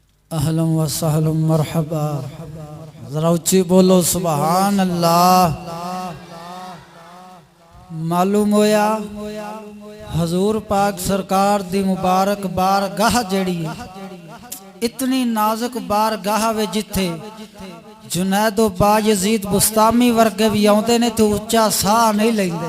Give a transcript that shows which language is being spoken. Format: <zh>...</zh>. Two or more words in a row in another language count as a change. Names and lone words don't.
<ar>أهلا وسهلا مرحبا.</ar> <pa>ذرا اونچی بولو</pa> <ar>سبحان الله.</ar> <pa>معلوم ہویا حضور پاک سرکار دی مبارک بارگاہ جڑی اتنی نازک بارگاہ وے جتھے جنید و بایزید بسطامی ورگے بھی آوندے نے تو اچا ساہ نہیں لیندے.</pa>